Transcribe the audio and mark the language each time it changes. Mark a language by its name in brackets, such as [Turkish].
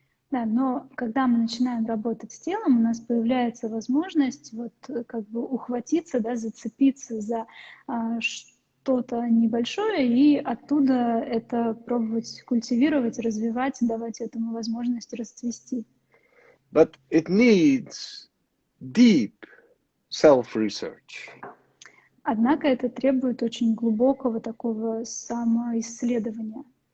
[Russian] Да, но когда мы начинаем работать с телом, у нас появляется возможность вот как бы ухватиться, да, зацепиться за что-то небольшое и оттуда это пробовать культивировать, развивать, давать этому возможность расцвести. [English] But it needs deep self-research. [Russian] Однако это требует очень глубокого такого самоисследования.